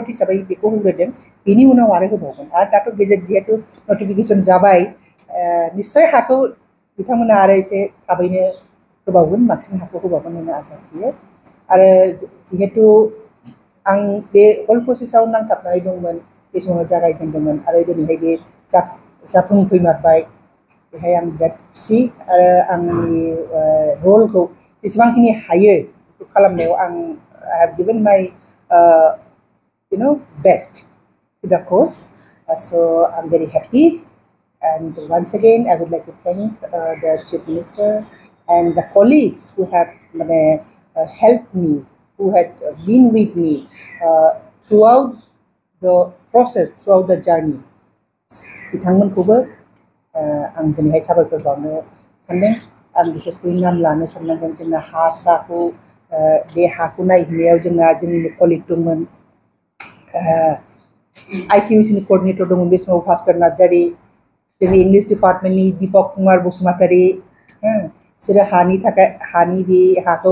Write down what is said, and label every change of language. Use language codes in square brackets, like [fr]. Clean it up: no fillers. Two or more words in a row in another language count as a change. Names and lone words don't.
[brx] हिसाबै बेखौ होग्रोदों बेनि उनाव आरो होबावगोन आरो दाथ' गेजेट जिहेतु नटिफिकेशन जाबाय निस्सय हाखौ बिथांमोना आरो एसे थाबैनो होबावगोन बांसिन हाखौ होबावगोन होनना आसा थियो आरो जिहेतु आं बे होल प्रसेसआव नांथाबनानै दंमोन बे समाव जागायजेनदोंमोन आरो दिनैहाय बे जाफुंफैमारबाय बेहाय आं बिराद खुसि आरो आंनि रलखौ जेसेबांखिनि हायो बेखौ खालामनायाव आं [en] I have given my best to the cause so I'm very happy and once again I would like to thank the Chief Minister and the colleagues who have helped me who had been with me throughout the process throughout the journey [brx] बिथांमोनखौबो आं दिनैहाय साबायखर बावनो सानदों आं बिसेसखै नाम लानो साननांगोन जोंना हाखौ बे हाखौ नायहैनायाव जोंना जोंनिनो कलिग दंमोन IQACनि कोअर्डिनेटर दंमोन बे समाव भास्कर नार्जारी जोंनि इंलिश डिपार्टमेन्टनि दीपक कुमार बसुमतारी बिसोरो हानि थाखाय हानि बे हाखौ